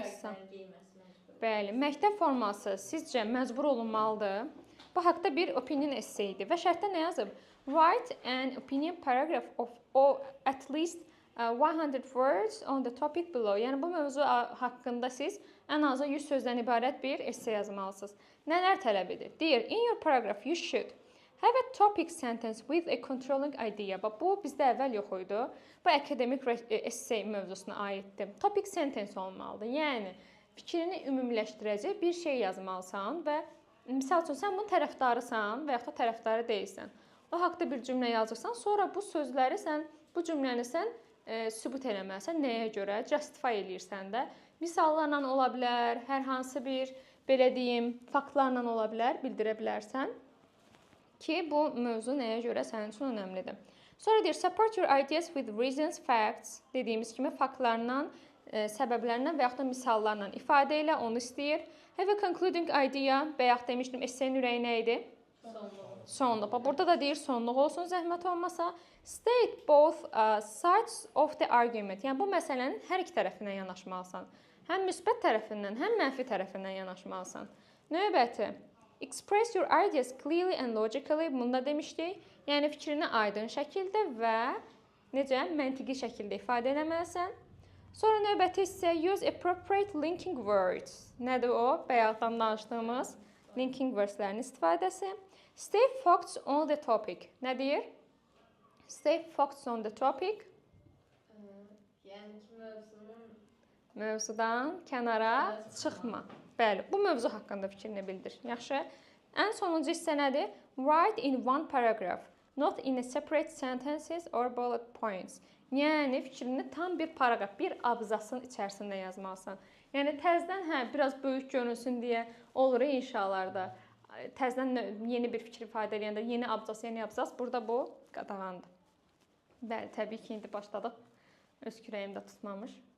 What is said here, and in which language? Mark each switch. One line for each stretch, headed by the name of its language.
Azerbaijani: uşaqların geyməsi məcbur. Bəli, məktəb forması sizcə məcbur olunmalıdır? Bu haqqda bir opinion essaydir və şərtdə nə yazıb?
English: Write an opinion paragraph of at least 100 words on the topic below.
Azerbaijani: Yəni bu mövzu haqqında siz ən azı 100 sözdən ibarət bir essay yazmalısınız. Nələr tələb edir? Deyir,
English: in your paragraph you should have a topic sentence with a controlling idea.
Azerbaijani: Bax, bu bizdə əvvəl yox idi. Bu akademik essay mövzusuna aiddir. Topic sentence olmalıdır. Yəni, fikrini ümumiləşdirəcək bir şey yazmalısan və misal üçün sən bunun tərəfdarısan və yaxud da tərəfdarı deyilsən. O haqda bir cümlə yazırsan, sonra bu sözləri sən, bu cümləni sən sübut eləməlisən. Nəyə görə? Justify eləyirsən də. Misallarla ola bilər, hər hansı bir, belə deyim, faktlarla ola bilər, bildirə bilərsən ki, bu mövzu nəyə görə sənin üçün önəmlidir. Sonra deyir,
English: support your ideas with reasons, facts,
Azerbaijani: dediyimiz kimi faktlarla, səbəblərlə və yaxud da misallarla ifadə ilə, onu istəyir.
English: Have a concluding idea,
Azerbaijani: bayaq demişdim, esseyin ürəyi nə idi? Sonluq. Burada da deyir, sonluq olsun, zəhmət olmasa.
English: State both sides of the argument.
Azerbaijani: Yəni, bu məsələnin hər iki tərəfindən yanaşmalısan. Həm müsbət tərəfindən, həm mənfi tərəfindən yanaşmalısan. Növbəti.
English: Express your ideas clearly and logically.
Azerbaijani: Bunu da demişdik. Yəni, fikrini aydın şəkildə və necə? Məntiqi şəkildə ifadə eləməlisən. Sonra növbəti isə
English: use appropriate linking words.
Azerbaijani: Nədir o? Bayaqdan danışdığımız linking wordslərin istifadəsi.
English: Stay focused on the topic.
Azerbaijani: Nə deyir?
English: Stay focused on the topic.
Azerbaijani: Yəni ki, mövzudan kənara çıxma. Bəli, bu mövzu haqqında fikrini bildir. Yaxşı. Ən sonuncu hissə nədir?
English: Write in one paragraph, not in a separate sentences or bullet points.
Azerbaijani: Yəni fikrini tam bir paraqraf, bir abzasın içərisində yazmalısan. Yəni təzədən biraz böyük görünsün deyə olur inşalarda. Təzədən yeni bir fikir ifadə edəndə yeni abzas, burada bu qadağandır. Bəli, təbii ki, indi başladıq. Öz kürəyimdə tutmamış.